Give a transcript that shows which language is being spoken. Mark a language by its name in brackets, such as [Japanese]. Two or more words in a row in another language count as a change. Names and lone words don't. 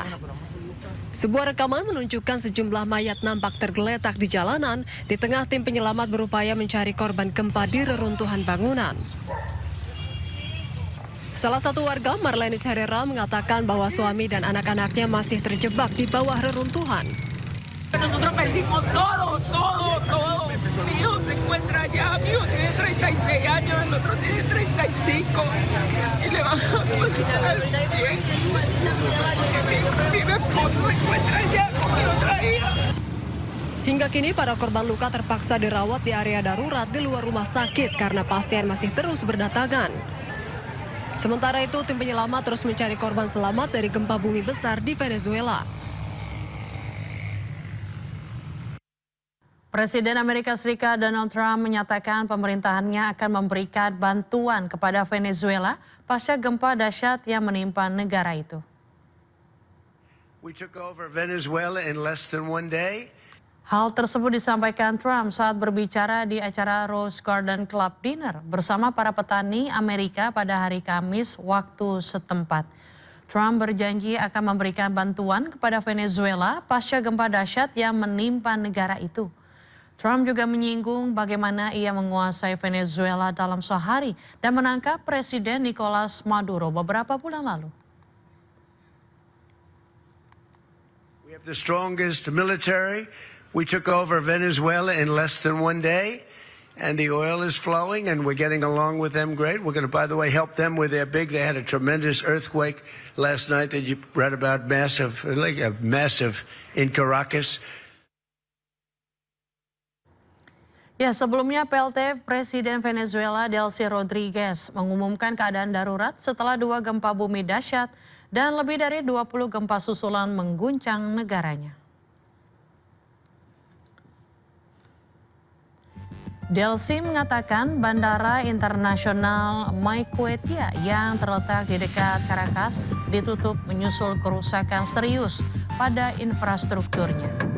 [Indonesian] Sebuah rekaman menunjukkan sejumlah mayat nampak tergeletak di jalanan di tengah tim penyelamat berupaya mencari korban gempa di reruntuhan bangunan. Salah satu warga, Marlenis Herrera, mengatakan bahwa suami dan anak-anaknya masih terjebak di bawah reruntuhan. [Spanish] Nosotros perdimos todo. Mi hijo se encuentra allá, mi hijo tiene 36 años, el otro tiene 35. Y le van a cocinar al bien. Mi esposo se encuentra allá con mi otra hija. [Indonesian] Hingga kini para korban luka terpaksa dirawat di area darurat di luar rumah sakit karena pasien masih terus berdatangan. Sementara itu, tim penyelamat terus mencari korban selamat dari gempa bumi besar di Venezuela. Presiden Amerika Serikat Donald Trump menyatakan pemerintahannya akan memberikan bantuan kepada Venezuela pasca gempa dahsyat yang menimpa negara itu. [English] We took over Venezuela in less than 1 day. [Indonesian] Hal tersebut disampaikan Trump saat berbicara di acara Rose Garden Club Dinner bersama para petani Amerika pada hari Kamis waktu setempat. Trump berjanji akan memberikan bantuan kepada Venezuela pasca gempa dahsyat yang menimpa negara itu. Trump juga menyinggung bagaimana ia menguasai Venezuela dalam sehari dan menangkap Presiden Nicolas Maduro beberapa bulan lalu. [English] We have the strongest military. We took over Venezuela in less than 1 day, and the oil is flowing, and we're getting along with them great. We're going to, by the way, help them with their big. They had a tremendous earthquake last night that you read about, massive in Caracas. [Indonesian] Ya, sebelumnya PLT Presiden Venezuela Delcy Rodriguez mengumumkan keadaan darurat setelah 2 gempa bumi dahsyat dan lebih dari 20 gempa susulan mengguncang negaranya. Delcy mengatakan Bandara Internasional Maiquetía yang terletak di dekat Caracas ditutup menyusul kerusakan serius pada infrastrukturnya.